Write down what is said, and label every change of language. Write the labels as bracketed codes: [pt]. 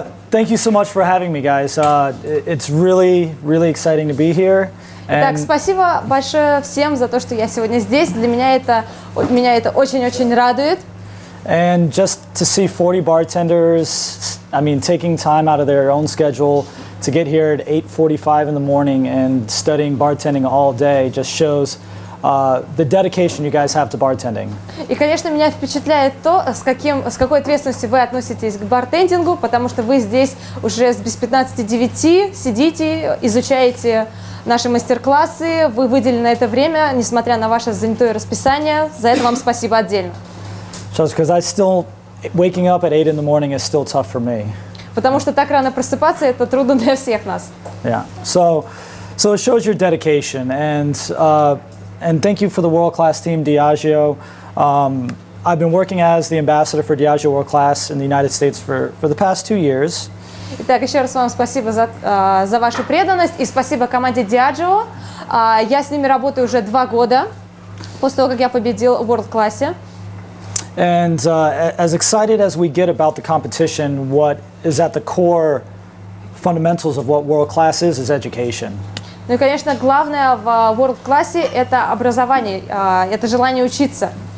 [en] Thank you so much for having me, guys. It's really exciting to be here. [ru] Так, спасибо большое всем за то, что я сегодня здесь. Для меня это очень-очень радует. [en] And just to see 40 bartenders, I mean, taking time out of their own schedule to get here at 8:45 in the morning and studying bartending all day just shows the dedication you guys have to bartending. [ru] И, конечно, меня впечатляет то, с какой ответственностью вы относитесь к бартендингу, потому что вы здесь уже без 15:09 сидите, изучаете наши мастер-классы, вы выделили на это время, несмотря на ваше занятое расписание. За это вам спасибо отдельно. [en] Just because waking up at 8 in the morning is still tough for me. [ru] Потому что так рано просыпаться, это трудно для всех нас. [en] Yeah. So it shows your dedication, and thank you for the world-class team, Diageo. I've been working as the ambassador for Diageo World Class in the United States for the past 2 years. [ru] Итак, еще раз вам спасибо за вашу преданность и спасибо команде Diageo. Я с ними работаю уже 2 года, после того, как я победил в World Class. [en] And as excited as we get about the competition, what is at the core fundamentals of what world class is education. [ru] Ну и, конечно, главное в World Class это образование, это желание учиться.